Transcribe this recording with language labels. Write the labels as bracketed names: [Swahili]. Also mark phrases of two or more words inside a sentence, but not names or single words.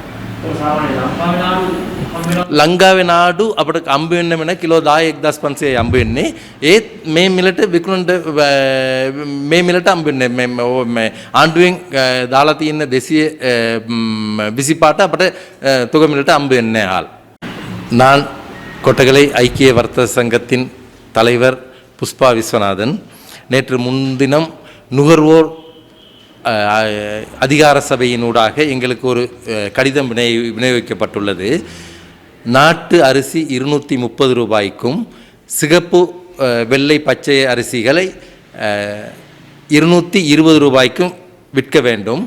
[Sinhala] ලංකාවේ නාඩු අපිට හම්බ වෙන්න මෙන්න කිලෝ 10 1500 හම්බ වෙන්නේ. ඒත් මේ මිලට විකුණන්න මේ මිලට හම්බ වෙන්නේ මේ ආණ්ඩුවෙන් දාලා තියෙන 225ට අපිට තොග මිලට හම්බ වෙන්නේ නැහැ හාල්. [Tamil] நான் கொட்டகலை ஐக்கிய வர்த்தக சங்கத்தின் தலைவர் புஷ்பா விஸ்வநாதன் நேற்று முன்தினம் நுகர்வோர் அதிகார சபையினூடாக எங்களுக்கு ஒரு கடிதம் விநியோகிக்கப்பட்டுள்ளது. நாட்டு அரிசி 230 ரூபாய்க்கும் சிகப்பு வெள்ளை பச்சை அரிசிகளை 220 ரூபாய்க்கும் விற்க வேண்டும்.